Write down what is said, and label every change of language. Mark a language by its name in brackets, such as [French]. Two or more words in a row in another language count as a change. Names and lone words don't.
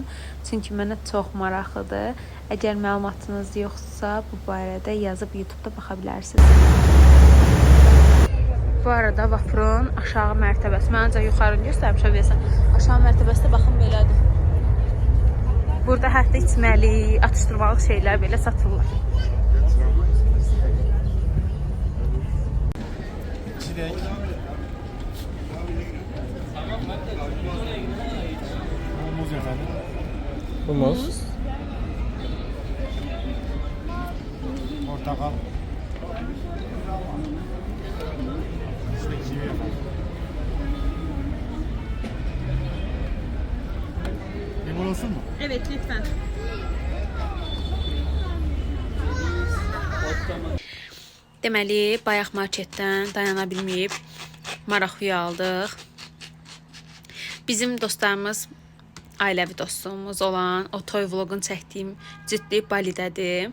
[Azerbaijani] Çünki mənə çox maraqlıdır. Əgər məlumatınız yoxsa bu barədə yazıb YouTube-da baxa bilərsiniz. Bu arada vapurun aşağı mərtəbəsi. Mən ancaq yuxarını göstərmişəm deyəsən. Aşağı mərtəbəsi də baxın belədir. Burada hətta içməli, atışdırmalı şeylər belə satırlar. [Turkish] Muz efendim. Bu muz. Portakal. İşte kivi efendim. Limon olsun mu? Evet, lütfen. [Azerbaijani] Deməli, bayaq marketdən dayana bilməyib maraxuya aldıq. Bizim dostlarımız, ailəvi dostluğumuz olan o toy vlogun çəkdiyim ciddi Balidədir.